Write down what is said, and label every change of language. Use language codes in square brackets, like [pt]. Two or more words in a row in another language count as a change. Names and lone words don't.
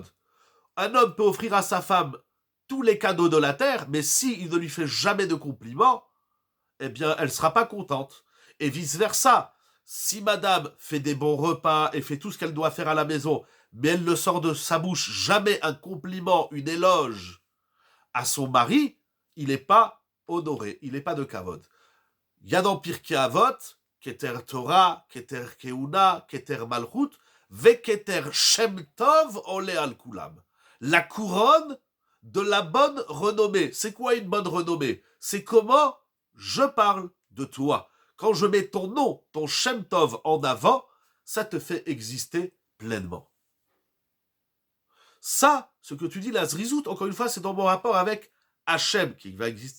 [fr] Un homme peut offrir à sa femme tous les cadeaux de la terre, mais s'il ne lui fait jamais de compliments, eh bien, elle ne sera pas contente. Et vice-versa. Si madame fait des bons repas et fait tout ce qu'elle doit faire à la maison, mais elle ne sort de sa bouche jamais un compliment, une éloge à son mari, il n'est pas honoré, il n'est pas de kavod. Il y a dans [he] Pirkei Avot, כתר תורה, כתר כהונה, כתר מלכות, וכתר שם טוב עולה על כולם. [fr] La couronne de la bonne renommée. C'est quoi une bonne renommée? C'est comment je parle de toi. Quand je mets ton nom, ton [he] שם טוב [fr] en avant, ça te fait exister pleinement. Ça, ce que tu dis, la zrizout, encore une fois, c'est dans mon rapport avec Hachem, qui va exister.